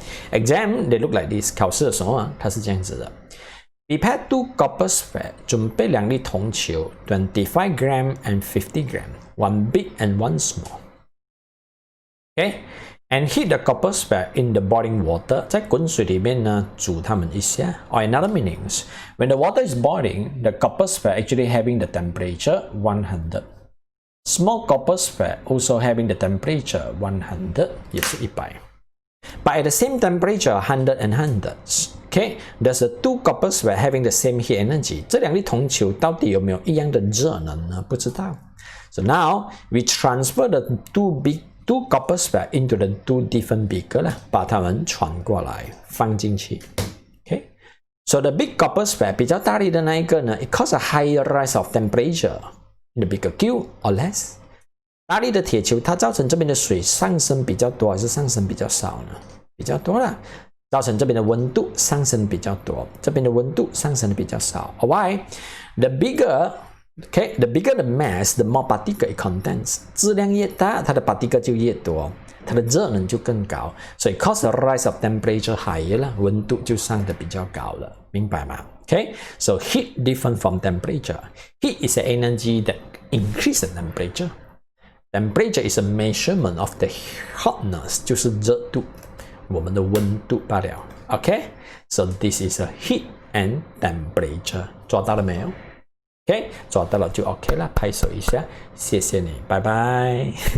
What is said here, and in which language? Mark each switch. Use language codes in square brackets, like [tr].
[en] Exam they look like this， [zh] 考试的时候啊，它是这样子的。 [en] Prepare 2 copper sphere， [zh] 准备2粒铜球， [en] 25 gram and 50 gram， one big and one small。And heat the copper sphere in the boiling water， [zh] 在滚水里面呢煮它们一下。 [en] Or in other meanings, when the water is boiling, the copper sphere actually having the temperature 100. Small copper sphere also having the temperature 100， [zh] 也是100。 [en] But at the same temperature 100 and 100， Okay, does the two copper sphere having the same heat energy? [zh] 这两粒铜球到底有没有一样的热能呢？不知道。 [en] So now we transfer the two copper sphere into the two different beaker 啦， [zh] 把它们传过来，放进去。 [en] Okay, so the big copper sphere [zh] 比较大力的那一个呢 [en] ，it causes a higher rise of temperature in the bigger Q or less. [zh] 大力的铁球它造成这边的水上升比较多，还是上升比较少呢？比较多啦。造成这边的温度上升比较多，这边的温度上升的比较少。 [en] Why? The bigger the mass, the more particle it contains. [zh] 质量越大，它的 particle 就越多，它的热能就更高，所以 [en] cause the rise of temperature higher [zh] 了，温度就上的比较高了，明白吗 ？ [en] Okay, so heat different from temperature. Heat is an energy that increases temperature. Temperature is a measurement of the hotness, [zh] 就是热度。我们的温度罢了 ，OK？ [en] So this is a heat and temperature， [zh] 抓到了没有 ？OK， 抓到了就 OK 了，拍手一下，谢谢你，拜拜。